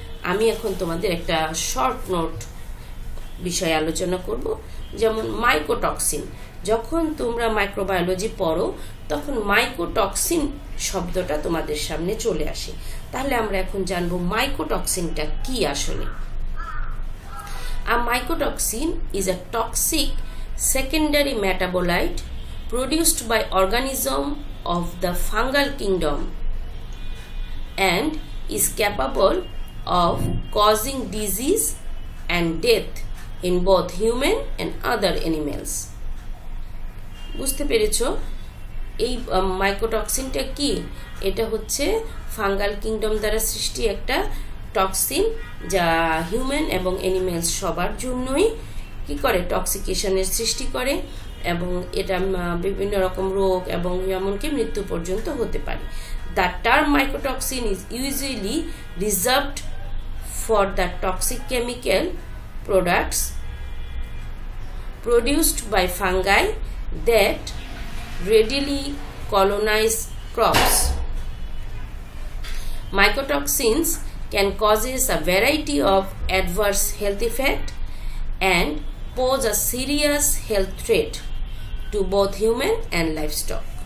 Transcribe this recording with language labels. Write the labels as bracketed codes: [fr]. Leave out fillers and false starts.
[bn] আমি এখন তোমাদের একটা শর্ট নোট বিষয়ে আলোচনা করব, যেমন মাইকোটক্সিন। যখন তোমরা মাইক্রোবায়োলজি পড়ো তখন মাইকোটক্সিন শব্দটা তোমাদের সামনে চলে আসে। তাহলে আমরা এখন জানবো মাইকোটক্সিনটা কি আসলে। [en] A mycotoxin is a toxic secondary metabolite produced by organism of the fungal kingdom and is capable of causing disease and death in both human and other animals. [bn] বুঝতে পেরেছো এই মাইকোটক্সিনটা কি? এটা হচ্ছে ফাঙ্গাল কিংডম দ্বারা সৃষ্টি একটা টক্সিন, যা হিউম্যান এবং অ্যানিমেলস সবার জন্যই কি করে, টক্সিকেশনের সৃষ্টি করে, এবং এটা বিভিন্ন রকম রোগ এবং এমনকি মৃত্যু পর্যন্ত হতে পারে। [en] The term mycotoxin is usually reserved for the toxic chemical products produced by fungi that readily colonize crops. Mycotoxins can causes a variety of adverse health effect and pose a serious health threat to both human and livestock.